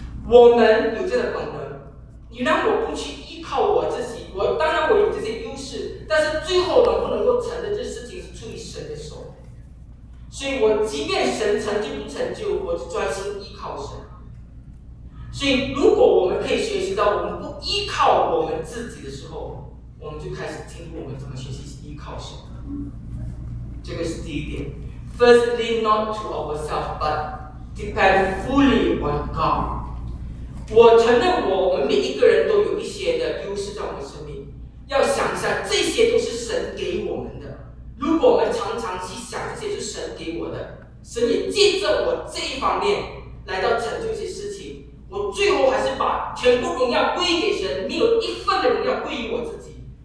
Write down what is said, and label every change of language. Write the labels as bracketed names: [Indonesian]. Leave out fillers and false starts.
[Chinese] 我们有这个本能，你让我不去依靠我自己，我当然我有这些优势，但是最后能不能够成的这事情是出于神的手。所以我即便神成就不成就，我就专心依靠神。所以如果我们可以学习到我们不依靠我们自己的时候，我们就开始进步，我们怎么学习依靠神。这个是第一点。 [English] Firstly, not to ourselves, but depend fully on God. [Chinese] 我承认我们每一个人都有一些的优势在我们生命。要想一下，这些都是神给我们的。如果我们常常去想，这些是神给我的，神也借着我这一方面来到成就一些事情，我最后还是把全部荣耀归给神，没有一份的荣耀归于我自己。